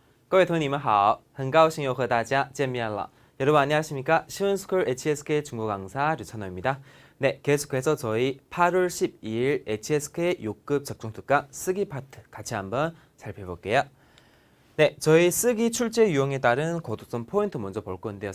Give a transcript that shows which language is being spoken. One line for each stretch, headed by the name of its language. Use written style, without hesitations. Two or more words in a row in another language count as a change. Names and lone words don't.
Chinese: 各位同学你们好，很高兴又和大家见面了。
Korean: 여러분 안녕하십니까? 시원스쿨 HSK 중국어 강사 류찬호입니다. 네, 계속해서 저희 8월 12일 HSK 6급 적중특강 쓰기 파트 같이 한번 살펴볼게요. 네, 저희 쓰기 출제 유형에 따른 고독점 포인트 먼저 볼 건데요.